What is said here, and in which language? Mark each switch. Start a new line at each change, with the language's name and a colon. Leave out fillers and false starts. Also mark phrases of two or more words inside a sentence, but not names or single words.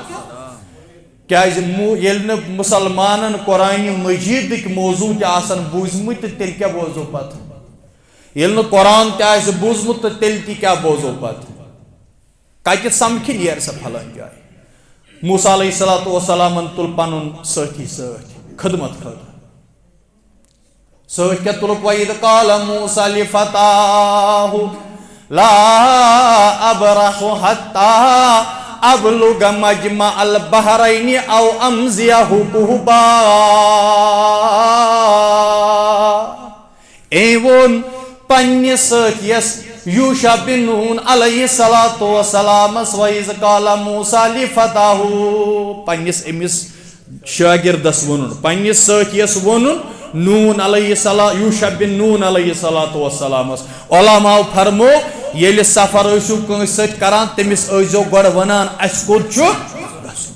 Kashmiri: کیازِ ییٚلہِ نہٕ مُسلمانن قرآنِ مجیٖدٕکۍ موضوع تہِ آسن بوٗزمٕتۍ تہٕ تیٚلہِ کیٛاہ بوزو پتہٕ. ییٚلہِ نہٕ قرآن تہِ آسہِ بوٗزمُت تہٕ تیٚلہِ تہِ کیٛاہ بوزو پتہٕ. کتہِ سمکھِ نیرِ سۄ پھلٲنۍ جاے. موسیٰ علیہ السلامن تُل پنُن سٲتھی سۭتۍ خدمت خٲطرٕ. سۭتۍ کیٛاہ تُلُکھ
Arabic: وَإِذْ قَالَ مُوسَىٰ لِفَتَاهُ لَا أَبْرَحُ حَتَّىٰ أَبْلُغَ مَجْمَعَ الْبَحْرَيْنِ أَوْ أَمْضِيَ حُقُبًا.
Kashmiri: أمۍ ووٚن پننِس سٲتھیَس یوٗشع بن نون علیہ السلامس
Arabic: وَإِذْ قَالَ مُوسَىٰ لِفَتَاهُ
Kashmiri: پننِس أمِس شاگردس ووٚنُن پننِس سٲتھیَس ووٚنُن نون علیہ السلام یوٗشع بن نون علیہ السلامس. علماء فرمو ییٚلہِ سفر ٲسِو کٲنٛسہِ سۭتۍ کران تٔمِس ٲسۍزیو گۄڈٕ ونان اَسہِ کوٚت چھُ گژھُن.